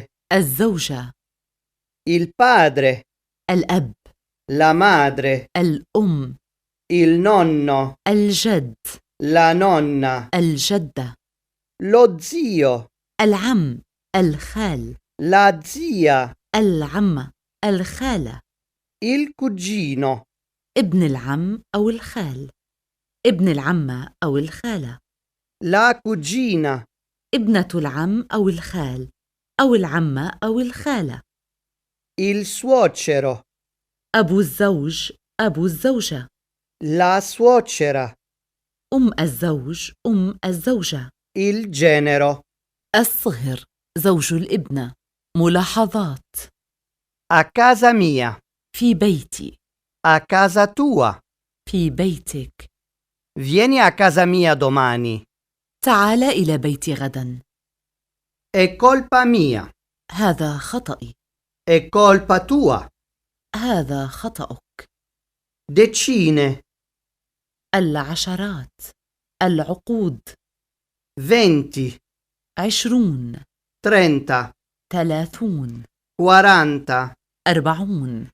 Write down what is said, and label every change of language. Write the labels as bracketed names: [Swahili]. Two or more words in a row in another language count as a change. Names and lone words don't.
[Arabic] الزوجة. [Italian] il padre, [Arabic] الأب. [Italian] la madre, [Arabic] الأم. [Italian] il nonno, [Arabic] الجد. [Italian] la nonna, [Arabic] الجدة. [Italian] lo zio, [Arabic] العم. الخال. [Italian] la zia, [Arabic] العمة. الخالة. [Italian] il cugino, [Arabic] ابن العم أو الخال. ابن العمة أو الخالة. [Italian] la cugina, [Arabic] ابنة العم أو الخال أو العمة أو الخالة. [Italian] il suocero, [Arabic] أبو الزوج. أبو الزوجة. [Italian] la suocera, [Arabic] أم الزوج، أم الزوجة. [Italian] il genero, [Arabic] الصهر، زوج الابنة. ملاحظات: [Italian] a casa mia, [Arabic] في بيتي، [Italian] a casa tua, [Arabic] في بيتك. [Italian] vieni a casa mia domani, [Arabic] تعال إلى بيتي غدا. [Italian] è colpa mia, [Arabic] هذا خطأي. [Italian] è colpa tua, [Arabic] هذا خطأك. [Italian] decine, [Arabic] العشرات، العقود. [Italian] 20, [Arabic] 20، [Italian] 30, [Arabic] 30، [Italian] 40, [Arabic] 40،